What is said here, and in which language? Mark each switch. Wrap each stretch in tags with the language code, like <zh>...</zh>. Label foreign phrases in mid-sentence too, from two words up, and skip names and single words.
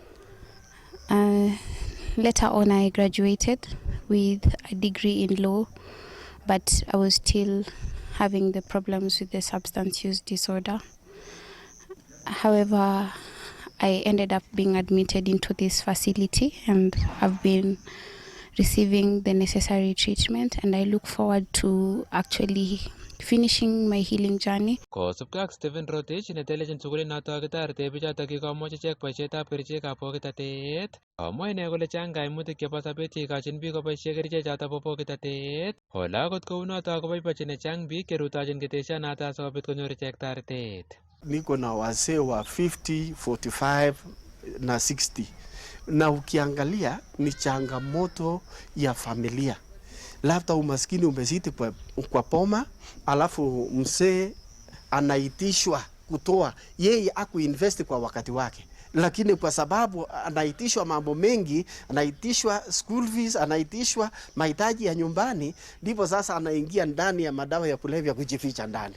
<en>Later on, I graduated with a degree in law, but I was still having the problems with the substance use disorder. However, I ended up being admitted into this facility, and I've been receiving the necessary treatment, and I look forward to actually finishing my healing journey.</en> <kln>Kosubkei ak Stephen Rotich netelechin sukulit noto kitorete bichotok kikomuch ichek boisietab kerichekab bokitotet. Komwa ine kole chang kaimutik chebo sobet cheikochin biik koboisie kerichechoto bo bokitotet. Ole akot kounoto koboibochin chang biik cherutochin ketesyonoto asikobit konyor ichek toretet.</kln> <sw>Niko na wazee wa 50, 45 na 60, na ukiangalia ni changamoto ya familia. Labda umaskini umezidi kwa poma, alafu mzee anaitishwa kutoa, yeye akuinvest kwa wakati wake, lakini kwa sababu anaitishwa mambo mengi, anaitishwa</sw> <en>school fees,</en> <sw>anaitishwa mahitaji ya nyumbani, ndipo sasa anaingia ndani ya madawa ya kulevya kujificha ndani.</sw>